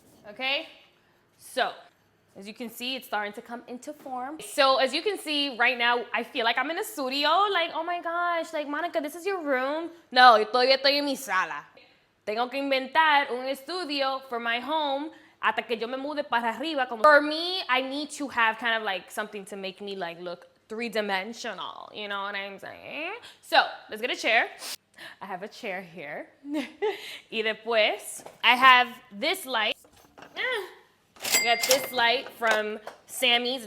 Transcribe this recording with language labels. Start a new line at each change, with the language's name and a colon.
English: Okay, so as you can see, it's starting to come into form. So as you can see right now, I feel like I'm in a studio. Like, oh my gosh, like, Monica, this is your room.
Spanish: No, yo todavía estoy en mi sala. Tengo que inventar un estudio
English: for my home
Spanish: hasta que yo me mude para arriba.
English: For me, I need to have kind of like something to make me like look 3-dimensional. You know what I'm saying? So let's get a chair. I have a chair here.
Spanish: Y después,
English: I have this light. I got this light from Sammy's.